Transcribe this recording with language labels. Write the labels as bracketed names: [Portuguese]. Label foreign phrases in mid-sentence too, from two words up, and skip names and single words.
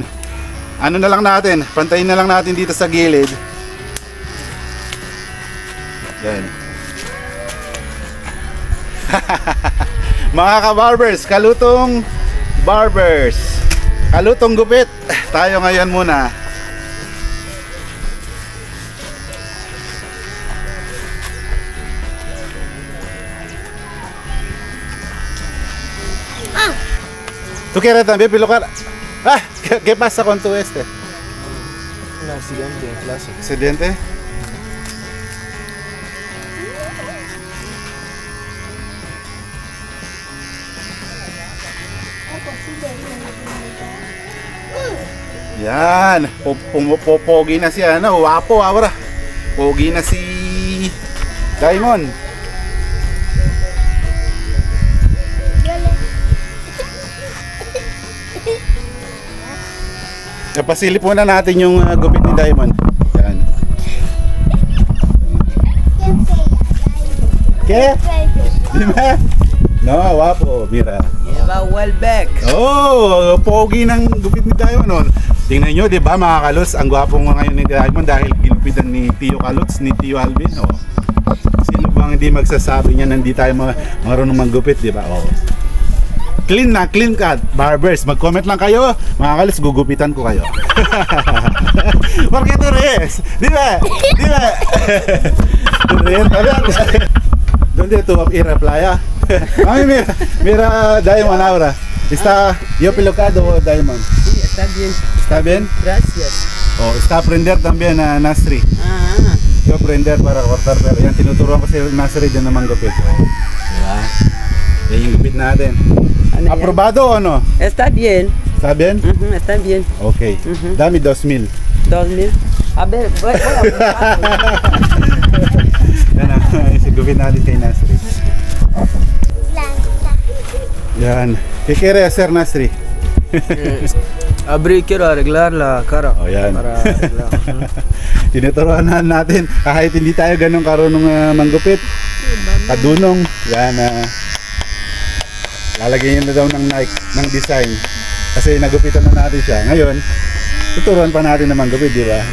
[Filipino] Ano na lang natin, pantayin na lang natin dito sa gilid. Yan. Mga ka-barbers, kalutong barbers, kalutong gupit. Tayo ngayon muna. [Spanish] ¿Tú quieres también pilocar? Ah, ¿qué pasa con tu este? Un accidente en clase. ¿Accidente? [Filipino] Yan, pogi na si ano, wapo ahora. Pogi na si Diamond. Pasilip muna natin yung gupit ni Diamond. Yan. [Spanish] ¿Qué? Dime. No, wapo, mira. Lleva [English] well back. [Filipino] Oh, pogi ng gupit ni Diamond. Oh. Tingnan nyo, di ba mga kalots, ang gwapo nga ngayon ni Diamond dahil ginupitan ni Tio Kalots, ni Tio Alvin. Oh. Sino bang hindi magsasabi niya na hindi tayo marunong manggupit, di ba? Oh. Clean na, [English] clean cut. [Filipino] Barbers, mag-comment lang kayo. Mga kalis, gugupitan ko kayo. [Spanish] Porque tú ríes. Dime, dime. Tú ríes, a ver. ¿Dónde tú vas a ir a playa? Mami, mira Diamond ahora. ¿Está yo pilocado o Diamond? Sí, está bien. ¿Está bien? Gracias. Oh, está a aprender también a Nasri. Ah, Yo aprender para cortar pelo. [Filipino] Yan, tinuturuan ko si Nasri din na manggupit. Oh. Diba? Yan yung gupit natin. ano yan? [Spanish] ¿Aprobado o no? Está bien. ¿Está bien? Está bien. Ok. Dame 2,000. 2000. A ver, voy a buscar. [Filipino] Yan ang sigupin natin kay Nasri. Yan. [Spanish] ¿Qué quiere hacer Nasri? Quiero arreglar la cara. [Filipino] Oh, yan. [Spanish] Para arreglar. [Filipino] Tinuturuan na natin kahit hindi tayo ganun karunong manggupit. Kadunong. Yan. Lalagyan niya na daw ng Nike, ng design. Kasi nagupitan na natin siya. Ngayon, tuturuan pa natin na manggupit, di ba?